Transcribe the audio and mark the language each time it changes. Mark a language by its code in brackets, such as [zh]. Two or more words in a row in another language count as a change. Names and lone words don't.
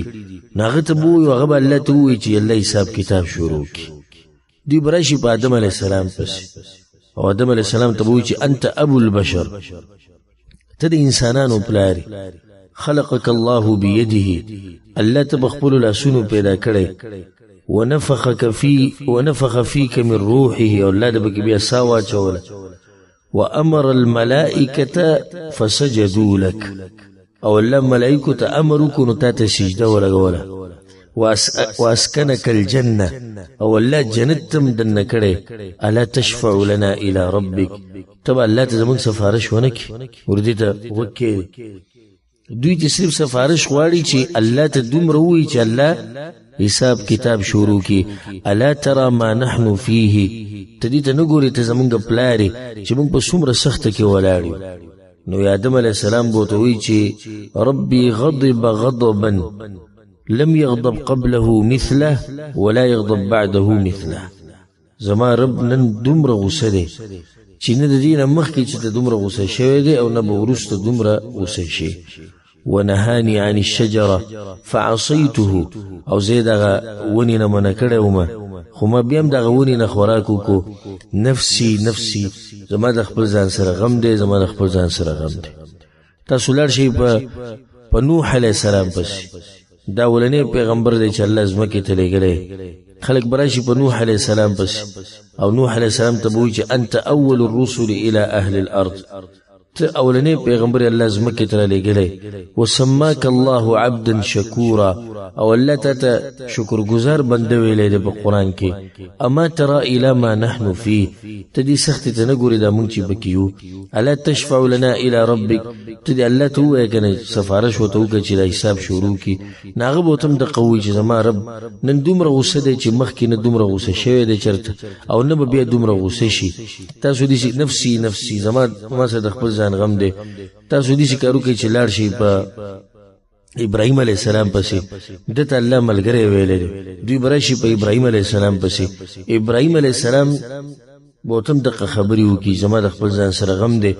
[ps] نو هغه ته به ووایي، هغه به الله ته ووایي چې الله حساب کتاب شروع کړي. دوی به راشي په آدم [ar] علیه السلام [ps] پسې، او آدم [ar] علیه السلام [ps] ته به ووایي چې [ar] انت ابو البشر، [ps] ته د انسانانو پلاری. [ar] خلقک الله بیده، [ps] الله ته په خپلو لاسونو پیدا کړی. [ar] ونفخ فيك من روحه، [ps] او الله د بکی بیا سا واچوله. [ar] وامر الملائکة فسجدوا لك، [ps] او الله ملائکو ته امر وکړو نو تا ته سجده ولګوله. [ar] واسکنک الجنه، [ps] او الله جنت تم دننه کړی. [ar] الا تشفع لنا الى ربك، [ps] تبا الله ته زمونږ سفارش ونه کړي، وردې ته وکړي. دوی چې صرف سفارش غواړي چې الله ته دومره ووایي چې الله حساب کتاب شروع کی. [ar] الا ترى ما نحن فيه، [ps] تدې ته نه ګورې ته زمونږ پلارې چې موږ په څومره سخته کې ولاړ یو. [ar] نو آدم علیه السلام [ps] به ورته وایي چې [ar] ربي غضب غضبا لم يغضب قبله مثله ولا يغضب بعده مثله. [ps] زما رب نن دومره غوسه دی چې نه د دې نه مخکې چې ته دومره غوسه شوی دی او نه به وروسته دومره غوسه شي. [ar] ونهاني عن الشجره فعصيته، [ps] او زه دغه ونې نه منع کړی ومه، خو ما بیا هم دغه ونې نه خوراک وکړو. [ar] نفسي نفسي، [ps] زما د خپل ځان سره غم دی، زما د خپل ځان سره غم دی. تاسو لاړ شئ په نوح [ar] علیه السلام [ps] پسې، دا اولنی پیغمبر دی چې الله ځمکې ته لېږلی. خلک به راشي په نوح [ar] علیه السلام [ps] پسې، او نوح [ar] علیه السلام [ps] ته به وایي چې [ar] انت اول الرسل الى اهل الارض، [ps] ته اولنی پیغمبر الله ځمکې ته رالېږلی. [ar] وسماک الله عبدا شکورا، [ps] او الله ته شکر گزار بنده ویلی دی په قرآن کې. [ar] اما ترى الى ما نحن فيه، [ps] ته دې سختې ته نه ګورې دا مونږ چې پکې یو. [ar] الا تشفع لنا الى ربك، [ps] ته دې الله ته ووایه که نه سفارش ورته وکړه چې دا حساب شروع کړي. نو هغه به ورته هم دقه ووایي چې زما رب نن دومره غوسه دی چې مخکې نه دومره غوسه شوی دی چېرته، او نه به بیا دومره غوسه شي. تاسو داسې [ar] نفسي نفسي، [ps] ما سره د خپل ځان غم دی. تاسو داسې کارو کوئ چې لاړ شئ په ابراهیم [ar] علیه السلام [ps] پسې، دته الله ملګری ویلی دی. دوی به راشي په ابراهیم [ar] علیه السلام [ps] پسې، ابراهیم [ar] علیه السلام [ps] به ورته هم دقه خبرې وکړي زما د خپل ځان سره غم دی.